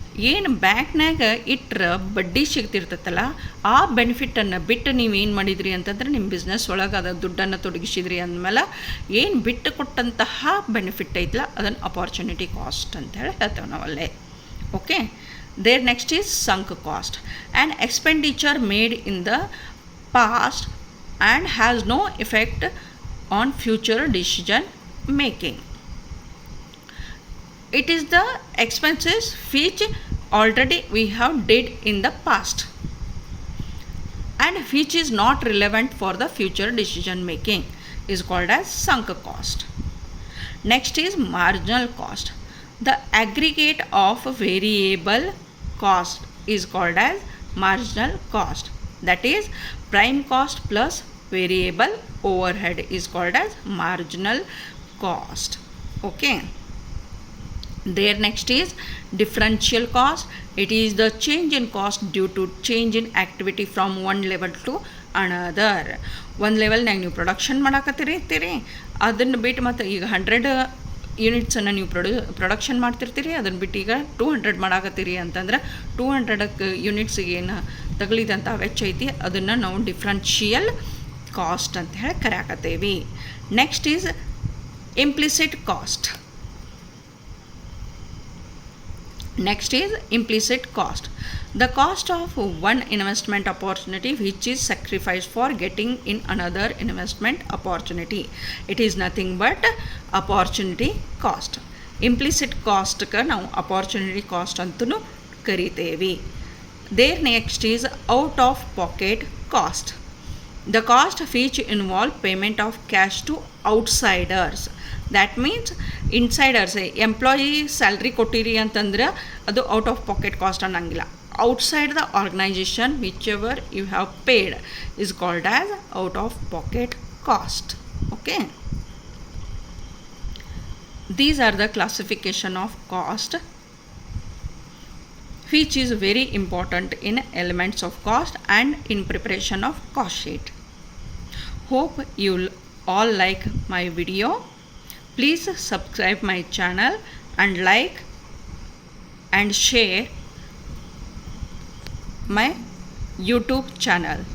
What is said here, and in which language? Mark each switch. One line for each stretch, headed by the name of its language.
Kannada: ಏನು ಬ್ಯಾಂಕ್ನಾಗ ಇಟ್ಟರೆ ಬಡ್ಡಿ ಸಿಗ್ತಿರ್ತೈತಲ್ಲ, ಆ ಬೆನಿಫಿಟನ್ನು ಬಿಟ್ಟು ನೀವು ಏನು ಮಾಡಿದ್ರಿ ಅಂತಂದ್ರೆ ನಿಮ್ಮ ಬಿಸ್ನೆಸ್ ಒಳಗೆ ಅದು ದುಡ್ಡನ್ನು ತೊಡಗಿಸಿದ್ರಿ ಅಂದಮೇಲೆ ಏನು ಬಿಟ್ಟು ಕೊಟ್ಟಂತಹ ಬೆನಿಫಿಟ್ ಐತಲ್ಲ ಅದನ್ನು ಅಪಾರ್ಚುನಿಟಿ ಕಾಸ್ಟ್ ಅಂತ ಹೇಳಿ ಹೇಳ್ತೇವೆ ನಾವಲ್ಲೇ.
English: Okay. There next is sunk cost. An expenditure made in the past and has no effect on future decision making. It is the expenses which already we have did in the past and which is not relevant for the future decision making is called as sunk cost. Next is marginal cost. The aggregate of variable cost is called as marginal cost. That is prime cost plus variable overhead is called as marginal cost. Okay. There next is differential cost. It is the change in cost due to change in activity from one level to another.
Kannada: ಒಂದು ಲೆವೆಲ್ನಾಗ ನೀವು production ಮಾಡಾಕತ್ತಿರ್ತೀರಿ, ಅದನ್ನು ಬಿಟ್ಟು ಮತ್ತು ಈಗ 100 ಯೂನಿಟ್ಸನ್ನು ನೀವು production ಮಾಡ್ತಿರ್ತೀರಿ, ಅದನ್ನು ಬಿಟ್ಟು ಈಗ 200 ಮಾಡಾಕತ್ತೀರಿ ಅಂತಂದ್ರೆ 200 ಯೂನಿಟ್ಸಿಗೆ ಏನು ತಗಲಿದಂಥ ವೆಚ್ಚ ಐತಿ ಅದನ್ನು ನಾವು ಡಿಫ್ರೆನ್ಷಿಯಲ್ ಕಾಸ್ಟ್ ಅಂತ ಹೇಳಿ ಕರೆಯಾಕತ್ತೇವಿ.
English: Next is implicit cost. Next is implicit cost. The cost of one investment opportunity which is sacrificed for getting in another investment opportunity. It is nothing but opportunity cost. Implicit cost ka
Kannada: ನಾವು
English: opportunity cost
Kannada: ಅಂತಲೂ ಕರಿತೇವೆ.
English: There next is out of pocket cost. The cost which involve payment of cash to outsiders. That means insiders, employee salary
Kannada: ಕೊಟ್ಟಿರಿ ಅಂತಂದ್ರೆ ಅದು
English: out of pocket cost
Kannada: ಅನ್ನಂಗಿಲ್ಲ.
English: Outside the organization which ever you have paid is called as out of pocket cost. Okay. These are the classification of cost which is very important in elements of cost and in preparation of cost sheet. Hope you all like my video. Please subscribe my channel and like and share my YouTube channel.